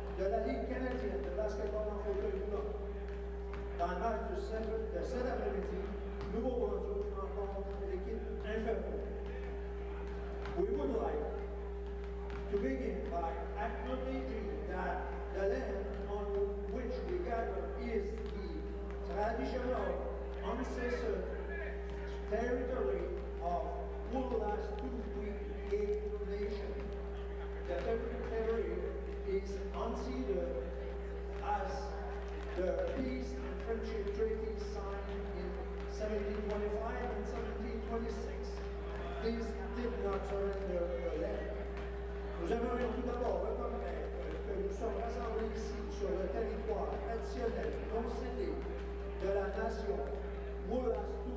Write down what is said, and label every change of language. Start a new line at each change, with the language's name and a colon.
French: de la Ligue canadienne de basketball en fauteuil roulant. Dans le match de cet après-midi, Nouveau-Brunswick rencontre l'équipe Inferno.
English: We would like to begin by acknowledging that the land on which we gather is the traditional ancestral territory of Woolastook Nation. The territory is considered as the peace and friendship treaty signed in 1725 and 1726. These did not surrender the land.
French: Nous aimerions tout d'abord reconnaître que nous sommes rassemblés ici sur le territoire traditionnel non cédé de la nation Woolastook.